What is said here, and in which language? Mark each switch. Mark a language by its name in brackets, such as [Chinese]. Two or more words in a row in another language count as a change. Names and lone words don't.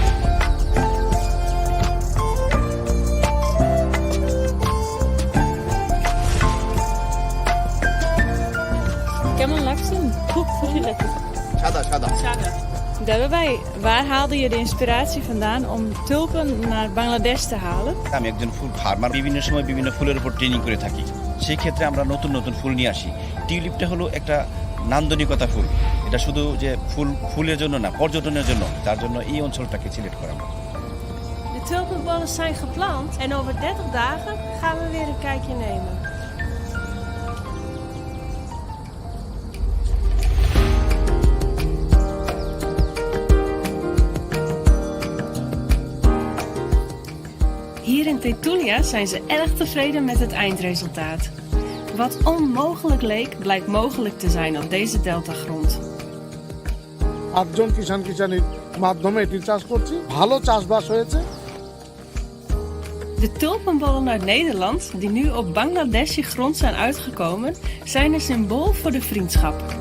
[Dutch] Kemal laksın. Shada. Daarbij, waar haalde je de inspiratie vandaan om tulpen naar Bangladesh te halen? [Bangla] আমি একজন ফুল ফার্মার বিভিন্ন সময় বিভিন্ন ফুলের উপর ট্রেনিং করে থাকি সেই ক্ষেত্রে আমরা নতুন নতুন ফুল নিয়ে আসি। টিউলিপটা হলো একটা নান্দনিকতা ফুল, এটা শুধু যে ফুলের জন্য না, পর্যটনের জন্য, তার জন্য এই অঞ্চলটাকে সিলেক্ট করা। [Dutch] De tulpenbollen zijn geplant en over 30 dagen gaan we weer een kijkje nemen. Hier in Tetulia zijn ze erg tevreden met het eindresultaat. Wat onmogelijk leek, blijkt mogelijk te zijn op deze deltagrond. [Bangla] 8জন কিষাণের মাধ্যমে এটি চাষ করছি, ভালো চাষবাস হয়েছে। [Dutch] De tulpenbollen uit Nederland, die nu op Bangladeshi grond zijn uitgekomen, zijn een symbool voor de vriendschap.